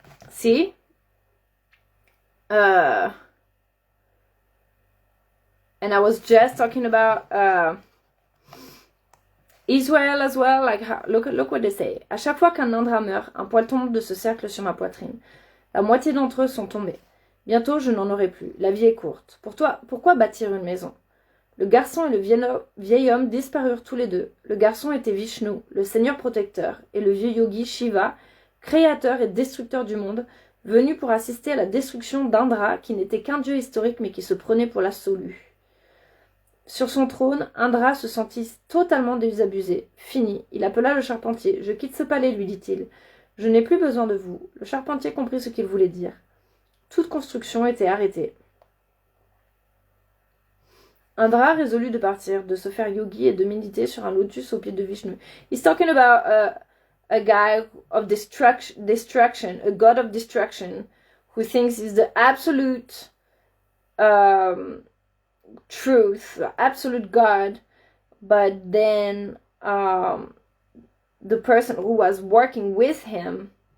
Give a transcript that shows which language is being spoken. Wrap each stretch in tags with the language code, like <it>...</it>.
<en>See? And I was just talking about Israel as well. Like, look what they say.</en> <fr>À chaque fois qu'un Indra meurt, un poil tombe de ce cercle sur ma poitrine. La moitié d'entre eux sont tombés. Bientôt, je n'en aurai plus. La vie est courte. Pourquoi bâtir une maison? Le garçon et le vieil homme disparurent tous les deux. Le garçon était Vishnu, le seigneur protecteur, et le vieux yogi Shiva, créateur et destructeur du monde, venu pour assister à la destruction d'Indra, qui n'était qu'un dieu historique mais qui se prenait pour l'absolu. Sur son trône, Indra se sentit totalement désabusé. Fini. Il appela le charpentier. « Je quitte ce palais, lui dit-il. Je n'ai plus besoin de vous. » Le charpentier comprit ce qu'il voulait dire. Toute construction était arrêtée. Indra résolut de partir, de se faire yogi et de méditer sur un lotus au pied de Vishnu.</fr> <en>He's talking about a guy of destruction, a god of destruction, who thinks he's the absolute truth, absolute God, but then the person who was working with him</en>